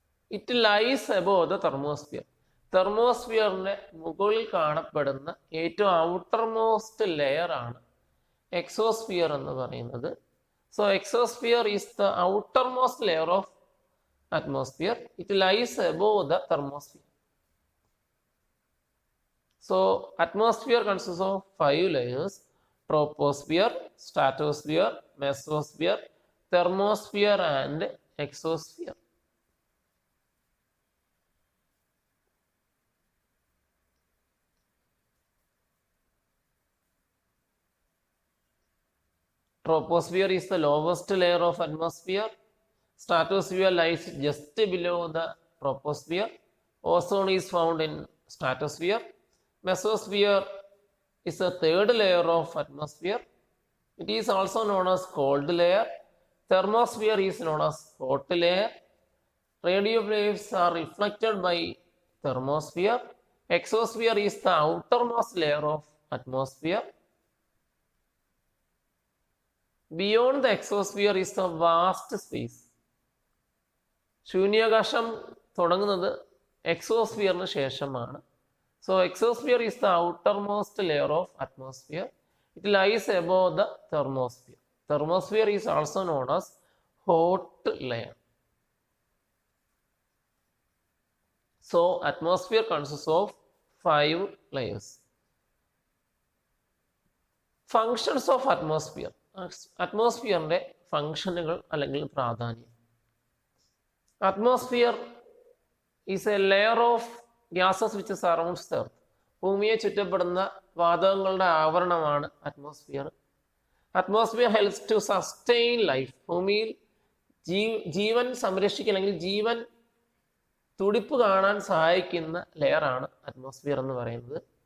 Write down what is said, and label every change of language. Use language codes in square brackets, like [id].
[en] It lies above the thermosphere. [ml] തെർമോസ്ഫിയറിന്റെ മുകളിൽ കാണപ്പെടുന്ന ഏറ്റവും ഔട്ടർ മോസ്റ്റ് ലെയർ ആണ് എക്സോസ്ഫിയർ എന്ന് പറയുന്നത്. [en] So exosphere is the outer most layer of atmosphere. It lies above the thermosphere. So atmosphere consists of 5 layers: troposphere, stratosphere, mesosphere, thermosphere and exosphere. Troposphere is the lowest layer of atmosphere. Stratosphere lies just below the troposphere. Ozone is found in stratosphere. Mesosphere is the third layer of atmosphere. It is also known as cold layer. Thermosphere is known as hot layer. Radio waves are reflected by thermosphere. Exosphere is the outermost layer of atmosphere. Beyond the exosphere is the vast space. [ml] ശൂന്യാകാശം തുടങ്ങുന്നത് എക്സോസ്ഫിയറിന് ശേഷമാണ്. [en] So exosphere is the outer most layer of atmosphere. It lies above the thermosphere. Thermosphere is also known as hot layer. So atmosphere consist of 5 layers. Functions of atmosphere. [ml] അറ്റ്മോസ്ഫിയറിന്റെ ഫങ്ഷനുകൾ അല്ലെങ്കിൽ പ്രാധാന്യം. [en] Atmosphere is a layer of gases which surrounds the earth. [ml] ഭൂമിയെ ചുറ്റപ്പെടുന്ന വാതകങ്ങളുടെ ആവരണമാണ് atmosphere. [en] Atmosphere helps to sustain life. [ml] ഭൂമിയിൽ ജീവൻ സംരക്ഷിക്കുക അല്ലെങ്കിൽ ജീവൻ തുടിപ്പ് കാണാൻ സഹായിക്കുന്ന ലെയറാണ് atmosphere എന്ന് പറയുന്നത്.